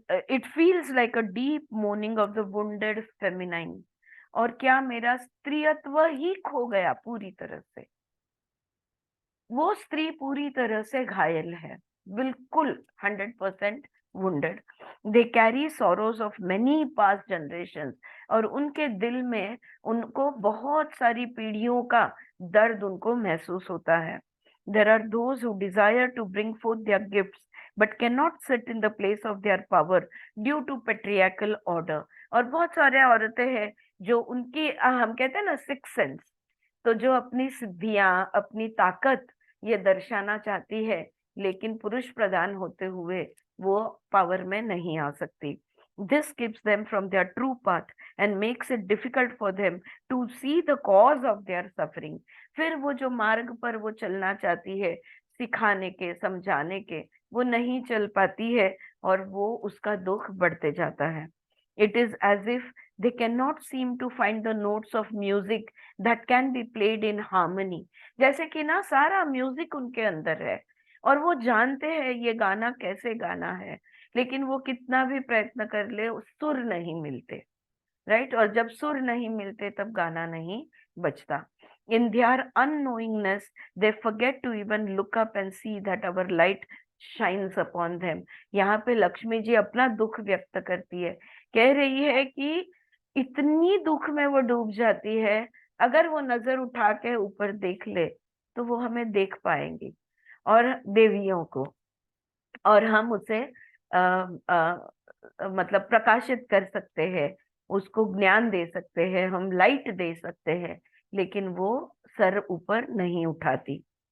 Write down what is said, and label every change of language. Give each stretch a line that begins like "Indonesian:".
English: It feels like a deep mourning of the wounded feminine.
Hindi: और क्या मेरा स्त्रीत्व ही खो गया पूरी तरह से। वो स्त्री पूरी तरह से घायल है, बिल्कुल 100% wounded.
English: They carry sorrows of many past generations.
Hindi: और उनके दिल में उनको बहुत सारी पीढ़ियों का दर्द उनको महसूस होता है।
English: There are those who desire to bring forth their gifts but cannot sit in the place of their power due to patriarchal order.
Hindi: और बहुत सारे औरतें हैं जो उनकी हम कहते हैं ना सिक्स सेंस, तो जो अपनी सिद्धियां अपनी ताकत ये दर्शाना चाहती है लेकिन पुरुष प्रधान होते हुए वो पावर में नहीं आ सकती।
English: This keeps them from their true path and makes it difficult for them to see the cause of their suffering.
Hindi: फिर वो जो मार्ग पर वो चलना चाहती है सिखाने के समझाने के, वो नहीं चल पाती है और वो उसका दुख बढ़ते जाता है।
English: It is as if they cannot seem to find the notes of music that can be played in harmony.
Hindi: जैसे कि ना सारा म्यूजिक उनके अंदर है और वो जानते हैं ये गाना कैसे गाना है, लेकिन वो कितना भी प्रयत्न कर ले सुर नहीं मिलते, राइट। और जब सुर नहीं मिलते तब गाना नहीं बजता।
English: In their unknowingness, they forget to even look up and see that our light shines upon them.
Hindi: यहाँ पे लक्ष्मी जी अपना दुख व्यक्त करती है, कह रही है कि इतनी दुख में वो डूब जाती है, अगर वो नजर उठा के ऊपर देख ले तो वो हमें देख पाएंगी और देवियों को, और हम उसे मतलब प्रकाशित कर सकते हैं, उसको ज्ञान दे सकते हैं, हम लाइट दे सकते हैं, लेकिन वो सर ऊपर नहीं उठाती।